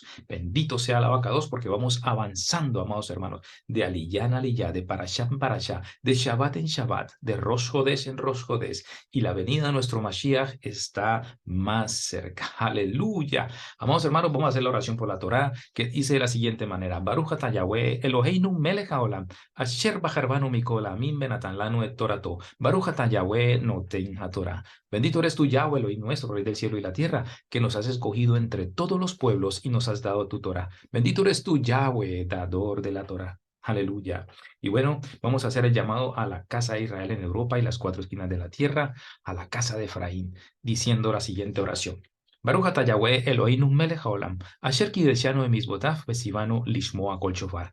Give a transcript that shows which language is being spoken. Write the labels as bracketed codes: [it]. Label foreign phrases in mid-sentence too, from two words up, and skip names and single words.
[es] Bendito sea el abacados porque vamos avanzando, amados hermanos, de aliyá en aliyá, de parashá en parashá, de Shabbat en Shabbat, de [he] ראש חודש [es] en [he] ראש חודש. [es] Y la venida de nuestro Mashiach está más cerca. Aleluya. Amados hermanos, vamos a hacer la oración por la Torá, que dice de la siguiente manera: [he] ברוך אתה יהוה, אלהינו מלך העולם, אשר בחר בנו מכל העמים ונתן לנו את תורתו. ברוך אתה יהוה נותן התורה. [es] Bendito eres tú, Yahweh, Elohim nuestro, Rey del cielo y la tierra, que nos has escogido entre todos los pueblos y nos has dado tu Torá. Bendito eres tú, Yahweh, dador de la Torá. Aleluya. Y bueno, vamos a hacer el llamado a la casa de Israel en Europa y las cuatro esquinas de la tierra, a la casa de Efraín, diciendo la siguiente oración. [he] ברוך אתה יהוה אלהינו מלך העולם, אשר קדשנו במצותיו וצונו לשמוע קול שופר.